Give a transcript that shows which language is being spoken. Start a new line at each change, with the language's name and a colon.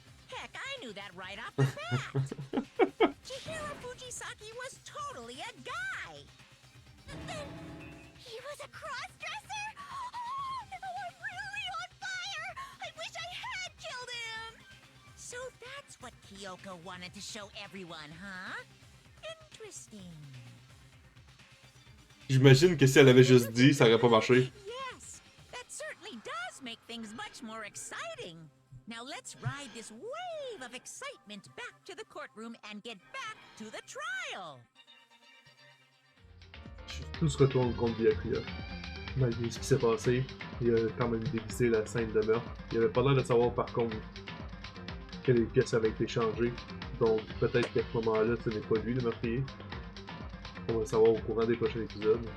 English: Heck, I knew that right off the bat. Chihiro Fujisaki was totally a guy. Then he was a cross-dresser? Oh, now I'm really on fire! I wish I had killed him! So that's what Kyoko wanted to show everyone, huh? Interesting.
French: J'imagine que si elle avait juste dit, ça aurait pas marché.
English: Yes, that certainly does make things much more exciting. Now let's ride this wave of excitement back to the courtroom and get back to the trial.
French: Tout se retourne contre Byakuya. Malgré ce qui s'est passé, il a quand même déguisé la scène de meurtre. Il avait pas l'air de savoir par contre quelles pièces avaient été changées. Donc peut-être qu'à ce moment-là, ce n'est pas lui le meurtrier. On va le savoir au courant des prochains épisodes.